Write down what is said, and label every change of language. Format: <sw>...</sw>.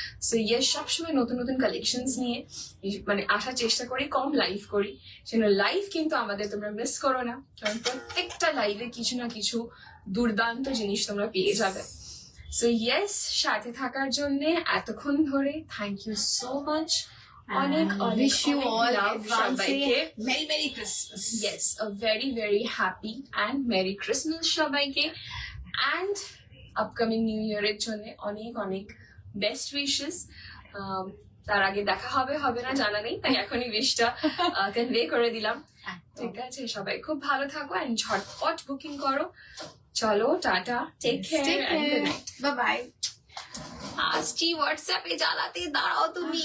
<bn>So yes, সবসময় নতুন নতুন কালেকশনস নিয়ে মানে আসার চেষ্টা করি, কম লাইভ করি, সেজন্য লাইভ কিন্তু আমাদের তোমরা মিস করো না, কারণ প্রত্যেকটা লাইভে কিছু না কিছু দুর্দান্ত জিনিস তোমরা পেয়ে যাবে। সো ইয়েস, সাথে থাকার জন্য এতক্ষণ ধরে থ্যাংক ইউ সো মাচ, অনেক অনেক</bn> <en>wish you all love advance</en> <bn>সবাইকে।</bn> <en>Merry Merry Christmas. Yes, a very very happy and Merry Christmas সবাইকে, and upcoming New Year</en> <bn>এর জন্য অনেক অনেক বেস্ট উইশেস। তার আগে দেখা হবে হবে না জানা নেই, তাই এখনই উইশটা কনভে করে দিলাম। ঠিক আছে, সবাই খুব ভালো থাকো এন্ড ঝটপট বুকিং করো।</bn> <en>চলো, tata, take care and good night, bye bye.</en> <bn>আসছি হোয়াটসঅ্যাপে জ্বালাতে, দাঁড়াও তুমি।</bn>